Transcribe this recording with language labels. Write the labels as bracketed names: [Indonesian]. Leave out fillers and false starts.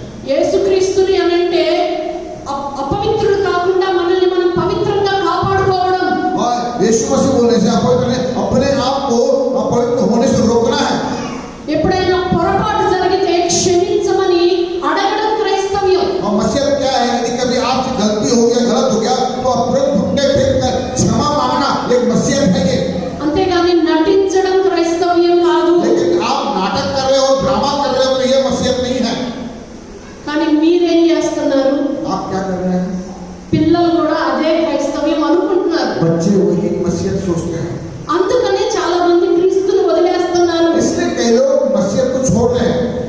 [Telugu] యేసుక్రీస్తుని అనంటే అపవిత్రుడు కాకుండా మనల్ని మనం పవిత్రంగా కాపాడుకోవడం. [Hindi] और यीशु मसीह बोलने से अपने आप को अपवित्र होने से रोकना है। [Telugu] ఎప్పుడైనా పొరపాటు జరిగితే క్షమించమని అడగడం క్రైస్తవ్యం. [Hindi] और मसीहत क्या है? यदि कभी आपसे गलती हो गया, गलत हो गया, तो अपने घुटने टेक कर क्षमा मांगना एक मसीहत है ये। [Telugu] అంతేగాని నటించడం క్రైస్తవ్యం కాదు. [Hindi] लेकिन आप नाटक कर रहे हो, ड्रामा कर रहे हो, तो ये मसीहत नहीं है। [Telugu] కానీ మీరేం చేస్తున్నారు? [Hindi] आप क्या कर रहे हैं? [Telugu] పిల్లలు కూడా అదే క్రైస్తవ్యం అనుకుంటున్నారు. [Hindi] बच्चे वही मसीहत सोचते हैं। [Telugu] అందుకనే చాలా మంది క్రీస్తుని వదిలేస్తున్నారు. [Hindi] इसलिए कई लोग मसीहत को छोड़ रहे हैं।